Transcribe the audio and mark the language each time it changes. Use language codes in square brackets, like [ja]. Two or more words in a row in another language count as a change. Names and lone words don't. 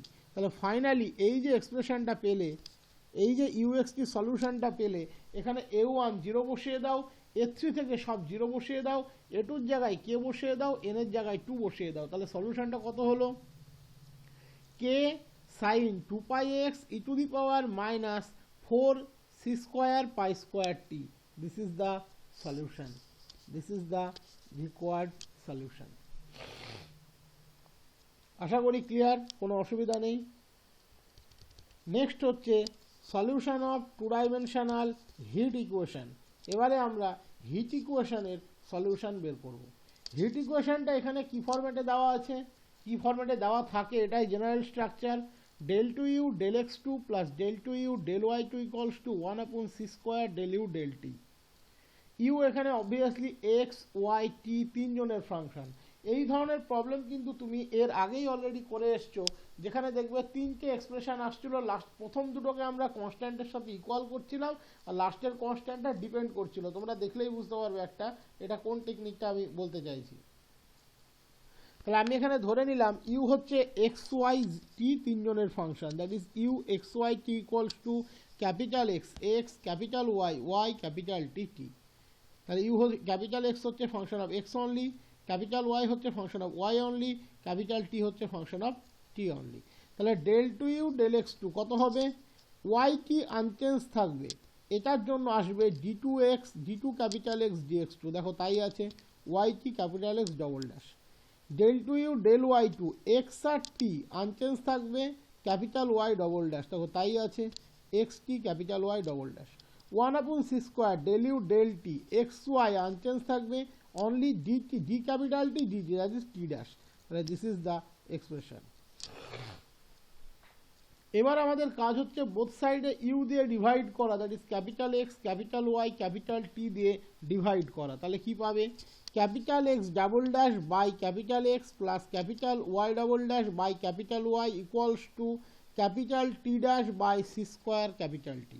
[bn] তাহলে ফাইনালি এই যে এক্সপ্রেশনটা পেলে, এই যে uxt সলিউশনটা পেলে, এখানে a1 0 বসিয়ে দাও, a3 থেকে সব 0 বসিয়ে দাও, a2 এর জায়গায় কে বসিয়ে দাও, n এর জায়গায় 2 বসিয়ে দাও। তাহলে সলিউশনটা কত হলো, কে [en] sine 2πx e to the power minus 4 c square pi square t. this is the solution, this is the required solution. [bn] আশা করি ক্লিয়ার, কোনো অসুবিধা নেই। নেক্সট হচ্ছে [en] solution of two dimensional heat equation. [bn] এবারে আমরা হিট ইকুয়েশনের সলিউশন বের করব। হিট ইকুয়েশনটা এখানে কি ফরম্যাটে দেওয়া আছে, কি ফরম্যাটে দেওয়া থাকে, এটাই জেনারেল স্ট্রাকচার। [en] del 2u del x2 plus del 2u del y2 equals to 1 upon c square del u del t। [bn] ইউ এখানে অবভিয়াসলি এক্স ওয়াই টি তিনজনের ফাংশন। এই ধরনের প্রবলেম কিন্তু তুমি এর আগেই অলরেডি করে এসছো, যেখানে দেখবে তিনটে এক্সপ্রেশন আসছিল, লাস্ট প্রথম দুটোকে আমরা কনস্ট্যান্টের সাথে ইকুয়াল করছিলাম আর লাস্টের কনস্ট্যান্টটা ডিপেন্ড করছিল। তোমরা দেখলেই বুঝতে পারবে একটা এটা কোন টেকনিকটা আমি বলতে চাইছি। তাহলে আমি এখানে ধরে নিলাম ইউ হচ্ছে এক্স ওয়াই টি তিনজনের ফাংশন, [en] that is u x y t equals to capital X x capital Y y capital T t. [bn] তাহলে [en] u capital X [bn] হচ্ছে [en] function of x only, capital Y [bn] হচ্ছে [en] function of y only, capital T [bn] হচ্ছে [en] function of t only. [bn] তাহলে [en] del 2u del x2 [bn] কত হবে, ওয়াই টি আনচেঞ্জ থাকবে, এটার জন্য আসবে [en] d2x d2 capital X dx2, [bn] দেখো তাই আছে, [en] y t capital X double dash. del 2u del y2 x [bn] আর টি আনচেঞ্জ থাকবে, [en] capital Y double dash, [bn] দেখো তাই আছে, [en] x t capital Y double dash. 1 upon c square del u del t x y [bn] আনচেঞ্জ থাকবে, [en] only dt d capital T dt, that is t dash। [bn] তাহলে [en] this is the expression। [bn] এবার আমাদের কাজ হচ্ছে বোথ সাইডে ইউ দিয়ে ডিভাইড করা, [en] that is capital X capital Y capital T [bn] দিয়ে ডিভাইড করা। [en] তাহলে কি পাবে, capital X double dash by capital X plus capital Y double dash by capital Y equals to capital T dash by c square capital T ড্যাশ বাই সি স্কোয়ার ক্যাপিটাল টি।